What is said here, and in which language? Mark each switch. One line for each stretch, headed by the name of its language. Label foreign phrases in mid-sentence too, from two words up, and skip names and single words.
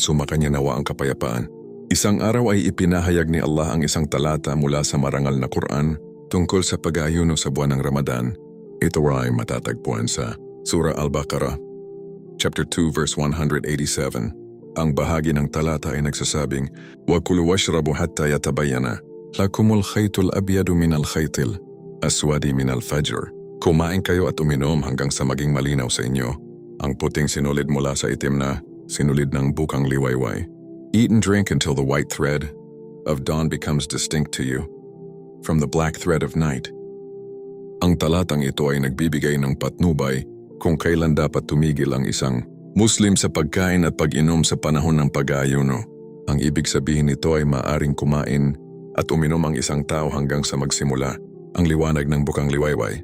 Filipino: Sumakanya nawa ang kapayapaan. Isang araw ay ipinahayag ni Allah ang isang talata mula sa marangal na Quran tungkol sa pag-aayuno sa buwan ng Ramadan. Ito ay matatagpuan sa Surah Al-Baqarah,
English: Chapter 2, verse 187.
Filipino: Ang bahagi ng talata ay nagsasabing,
Arabic: وَكُلُوا وَاشْرَبُوا حَتَّى يَتَبَيَّنَ لَكُمُ الْخَيْطُ الْأَبْيَضُ مِنَ الْخَيْطِ الْأَسْوَدِ مِنَ الْفَجْرِ.
Filipino: Kumain kayo at uminom hanggang sa maging malinaw sa inyo ang puting sinulid mula sa itim na sinulid ng bukang liwayway.
English: Eat and drink until the white thread of dawn becomes distinct to you from the black thread of night.
Filipino: Ang talatang ito ay nagbibigay ng patnubay kung kailan dapat tumigil ang isang Muslim sa pagkain at pag-inom sa panahon ng pag-aayuno. Ang ibig sabihin nito ay maaring kumain at uminom ang isang tao hanggang sa magsimula ang liwanag ng bukang liwayway.